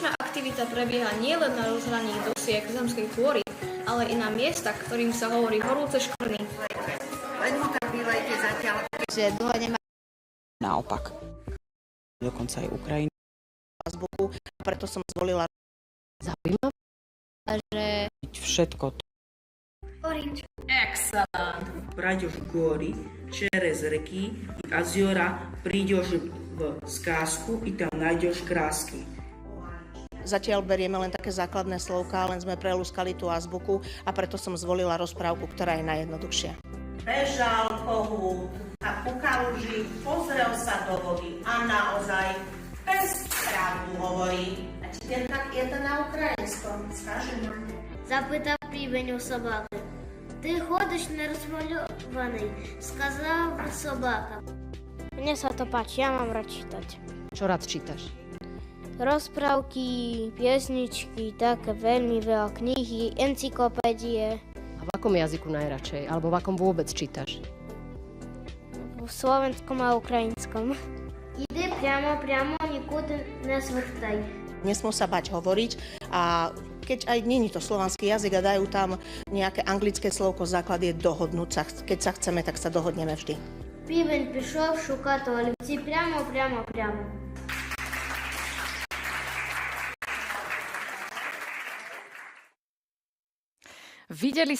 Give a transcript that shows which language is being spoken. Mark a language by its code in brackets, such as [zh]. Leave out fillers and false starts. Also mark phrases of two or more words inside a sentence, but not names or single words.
[sk] aktivita prebieha nielen na rozhraní dosiek zemskej kôry, ale i na miestach, ktorým sa hovorí horúce škvrny. Len ho tam bývajte zatiaľ. Že dlho nemá Naopak. Dokonca aj Ukrajina. Azbuku, preto som zvolila Zaujímavé, že Všetko to. Orange. Excellent. [ru] Пройдешь горы, через реки и озера, придешь в сказку и там найдешь краски. [sk] Zatiaľ berieme len také základné slovká, len sme prelúskali tú azbuku a preto som zvolila rozprávku, ktorá je najjednoduchšia. Bežal kohút a ku kaluži pozrel sa do vody a naozaj pes pravdu hovorí. [ru] A теперь как это на украинском? Скажи нам. [uk] Запитав півень у собаки. Ти ходиш нерозмальований, сказав собака. [sk] Mne sa to páči, ja mám rád čítať. čo rád čítaš? Rozprávky, piesničky, také veľmi veľa knihy, encyklopédie. A v akom jazyku najradšej? Alebo v akom vôbec čítaš? V slovenskom a ukrajinskom. [uk] Іди прямо, нікуди не звертай. [sk] Nesmú sa bať hovoriť a keď aj nie je to slovanský jazyk a dajú tam nejaké anglické slovko, základ je dohodnúť sa. Keď sa chceme, tak sa dohodneme vždy. [uk] Півень пішов шукати олівці прямо. [sk] Videli